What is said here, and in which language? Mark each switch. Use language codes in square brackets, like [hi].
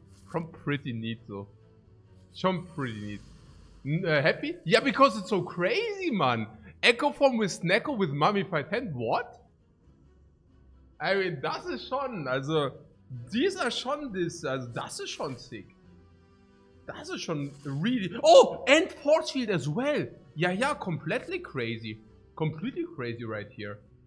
[en] Schon pretty neat though. Schon pretty neat. Happy? Yeah, because it's so crazy, man. Echo Form with Snecko with Mummified Hand? What? [de] I mean, das ist schon, also, dieser schon, also, das ist schon sick. Das ist schon really... [en] Oh, and Force Field as well. Yeah, completely crazy. Completely crazy right here.